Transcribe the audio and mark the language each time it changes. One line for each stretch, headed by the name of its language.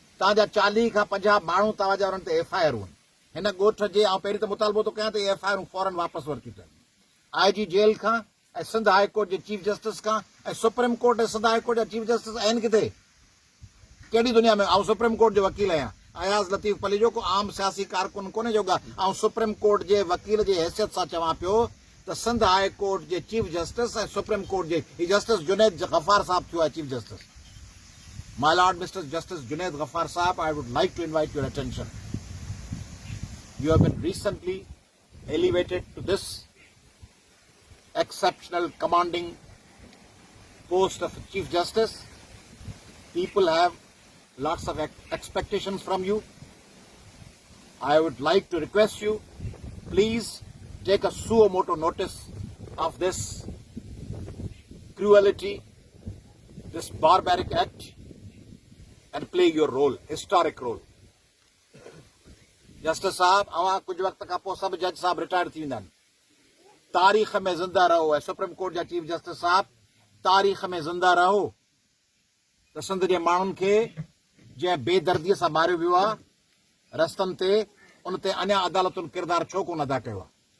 Sindhi: तव्हांजा 40 खां 50 माण्हू तव्हांजा हुननि ते FIR आहिनि। हिन ॻोठ जे आउं पहिरीं त मुतालबो थो कयां त इहे FIR फौरन वापसि वरितियूं अथनि। IG जेल खां ऐं सिंध हाई कोर्ट जे चीफ जस्टिस खां ऐं सुप्रीम कोर्ट ऐं सिंध हाई कोर्ट जा चीफ जस्टिस आहिनि किथे? कहिड़ी दुनिया में? आउं सुप्रीम कोर्ट जो वकील आहियां, अयाज़ लतीफ़ पलीजो, को आम सियासी कारकुन कोन्हे जो ऐं सुप्रीम कोर्ट जे वकील जे हैसियत सां चवां पियो त सिंध हाई कोर्ट जे चीफ जस्टिस ऐं सुप्रीम कोर्ट जे जस्टिस जुनैद गफ़ार साहब थियो आहे chief justice.
English: My Lord Mr. Justice Junaid Ghaffar Saab, I would like to invite your attention. You have been recently elevated to this exceptional commanding post of Chief Justice. People have lots of expectations from you. I would like to request you, please take a suo moto notice of this cruelty, this barbaric act, and play your role, historic role.
Sindhi: Justice साहब, अवां कुछ वक्त खां पोइ सभु जज साहब retire थी वेंदा आहिनि। तारीख़ में ज़िंदा रहो ऐं सुप्रीम कोर्ट जा चीफ जस्टिस साहब तारीख़ में ज़िंदा रहो त सिंध जे माण्हुनि खे जंहिं बेदर्दीअ सां मारियो वियो आहे रस्तनि ते उन ते अञा अदालतुनि किरदारु छो कोन अदा कयो आहे।